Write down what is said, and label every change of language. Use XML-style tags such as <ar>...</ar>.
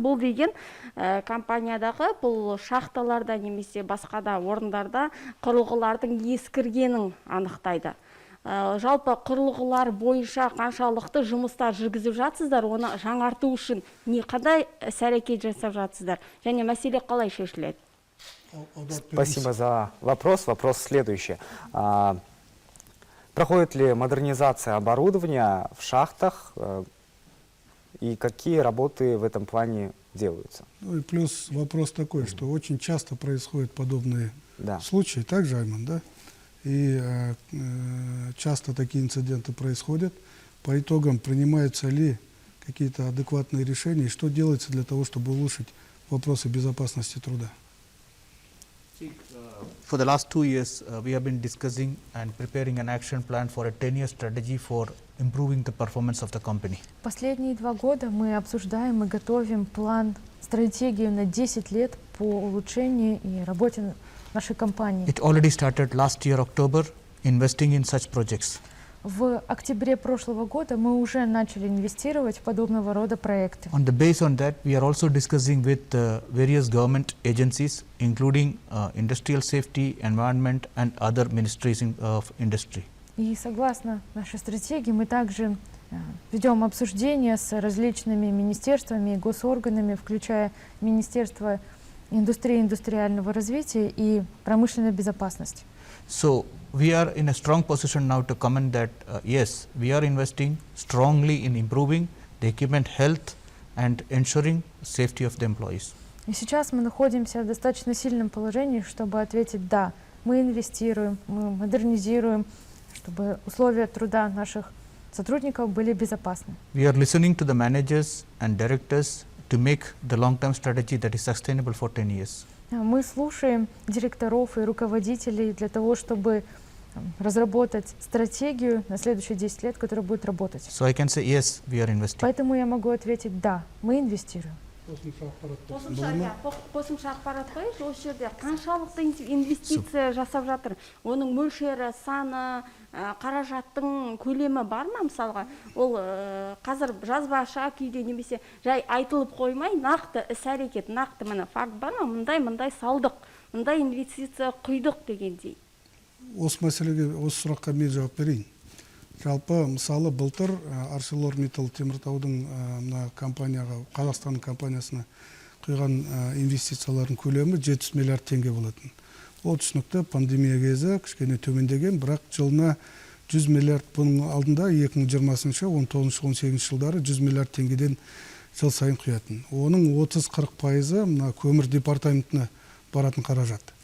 <kk>Бұл деген компаниядағы бұл шахталарда немесе басқа да орындарда құрылғылардың ескіргенін анықтайды. Жалпы құрылғылар бойынша қаншалықты жұмыстар жүргізіп жатсыздар, оны жаңарту үшін қандай іс-әрекет жасап жатсыздар, және мәселе қалай шешіледі?</kk> <ru>Спасибо за вопрос. Вопрос следующий. Проходит ли модернизация оборудования в шахтах и какие работы в этом плане делаются? Ну и плюс вопрос такой, что очень часто происходят подобные случаи, так же, Айман, да? И часто такие инциденты происходят. По итогам принимаются ли какие-то адекватные решения, и что делается для того, чтобы улучшить вопросы безопасности труда?</ru> <en>For the last 2 years, we have been discussing and preparing an action plan for a 10-year strategy for improving the performance of the company.</en> <ru>Последние 2 года мы обсуждаем и готовим план, стратегию на 10 лет по улучшению и работе нашей компании.</ru> <en>It already started last year, October, investing in such projects.</en> <ru>В октябре прошлого года мы уже начали инвестировать в подобного рода проекты.</ru> <en>On the base on that, we are also discussing with various government agencies, including industrial safety, environment, and other ministries of industry.</en> <ru>И согласно нашей стратегии мы также ведем обсуждения с различными министерствами и госорганами, включая Министерство индустрии и индустриального развития и промышленной безопасности.</ru> <en>So we are in a strong position now to comment that yes, we are investing strongly in improving the equipment health and ensuring safety of the employees.</en> <ru>И сейчас мы находимся в достаточно сильном положении, чтобы ответить да, мы инвестируем, мы модернизируем, чтобы условия труда наших сотрудников были безопасны.</ru> <en>We are listening to the managers and directors to make the long-term strategy that is sustainable for 10 years.</en> <ru>Мы слушаем директоров и руководителей для того, чтобы разработать стратегию на следующие 10 лет, которая будет работать.</ru> <en>So I can say yes, we are investing.</en> <ru>Поэтому я могу ответить да, мы инвестируем.</ru> <kk>Қосымша ақпарат қойшы, осы жерде қаншалықты инвестиция жасап жатыр? Оның мөлшері, саны, қаражаттың көлемі бар ма мысалға? Ол қазір жазбаша күйде немесе жай айтылып қоймай, нақты іс-әрекет, нақты мына факт бар ма? Мындай салдық, мындай инвестиция құйдық дегендей. Осы мәселеге, осы сұраққа мен жауап берейін. Жалпы, мысалы, былтыр ArcelorMittal Теміртаудың компанияға, Қазақстанның компаниясына құйған инвестициялардың көлемі 700 миллиард теңге болатын. Ол түсінікті пандемия кезі кішкене төмендеген, бірақ жылына 100 миллиард, бұның алдында 2020-19-18 жылдары 100 миллиард теңгеден жыл сайын құятын. Оның 30-40% мына көмір департаментіне баратын қаражат.</kk>